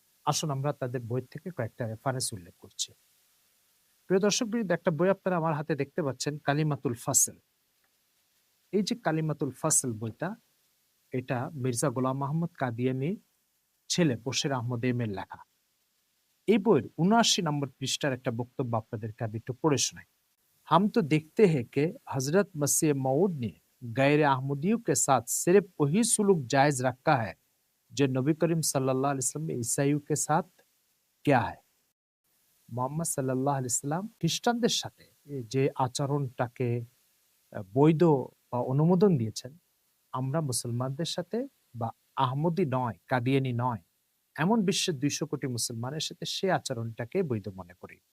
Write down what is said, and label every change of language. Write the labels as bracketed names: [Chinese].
[Bangla] আসুন আমরা তাদের বই থেকে কয়েকটা রেফারেন্স উল্লেখ করছি। প্রিয় দর্শকবৃন্দ, একটা বই আপনারা আমার হাতে দেখতে পাচ্ছেন, কালিমাতুল ফাসল। এই যে কালিমাতুল ফাসল বইটা, এটা মির্জা গোলাম আহমদ কাদিয়ানী ছেলে বশির আহমদ এর লেখা। এই বইয়ের 79 নম্বর পৃষ্ঠার একটা বক্তব্য আপনাদেরকে আমি একটু পড়ে শোনাই। [Hindi] हम तो देखते हैं कि हजरत मसीह मऊद ने गैर अहमदियों के साथ सिर्फ वही सुलूक जायज रखा है जो नबी करीम सल्लल्लाहु अलैहि वसल्लम ने ईसाइयों के साथ किया है। [Bangla] মোহাম্মদ সাল্লাল্লাহু আলাইহি সাল্লাম খ্রিস্টানদের সাথে যে আচরণটাকে বৈধ বা অনুমোদন দিয়েছেন, আমরা মুসলমানদের সাথে বা আহমদি নয়, কাদিয়ানি নয়, এমন বিশ্বের 200 কোটি মুসলমানের সাথে সে আচরণটাকে বৈধ মনে করি।